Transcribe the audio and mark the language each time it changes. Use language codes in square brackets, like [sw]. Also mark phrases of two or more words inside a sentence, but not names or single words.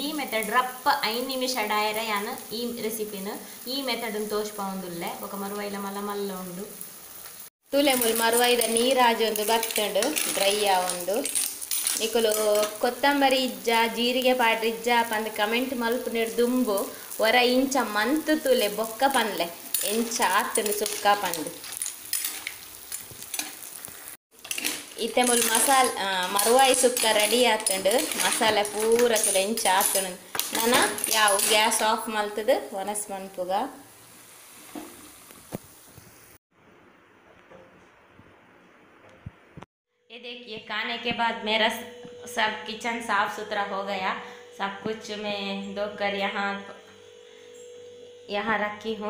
[tcy] ಮೆಥಡ್ ರಪ್ಪ 5 ನಿಮಿಷ ಡಾಯರ ಯಾನು ಈ ರೆಸಿಪಿನ ಈ ಮೆಥಡ್ ತೋಚ್ಪೊಂದುಲ್ಲೆ ಬೊಕ ಮರುವೈಲ ಮಲ್ಲ ಮಲ್ಲ ಉಂಡು ತುಲೆ ಮುಲ್ ಮರುವೈದ ನೀರಾಜೊಂದು ಬರ್ತಂಡು ಡ್ರೈ ಆವೊಂದು ನಿಕುಲು ಕೊತ್ತಂಬರಿ ಇಜ್ಜ ಜೀರಿಗೆ ಪಾಡ್ರೆ ಇಜ್ಜ ಪಂದ್ ಕಮೆಂಟ್ ಮಲ್ಪುನಿರ್ ದುಂಬು ಹೊರ ಇಂಚ ಮಂತು ತುಲೆ ಬೊಕ್ಕ ಪನ್ಲೆ ಎಂಚ ಆತಂಡು ಸುಕ್ಕ ಪಂಡು ಇತ್ತೆ ಮುಲ್ ಮಸಾಲ ಮರುವಾಯಿ ಸುಕ್ಕ ರೆಡಿ ಆತಂಡು ಮಸಾಲೆ ಪೂರ ತುಲೆ ಇಂಚ ಆತಂಡು ನಾನ ಯಾವ [en] gas off [tcy] ಮಲ್ತದು ಒನಸ್ ಮನ್ಪುಗ [hi] ये देखिए खाने के बाद मेरा सब किचन साफ सुथरा हो गया। सब कुछ मैं धोकर यहाँ रखी हूँ।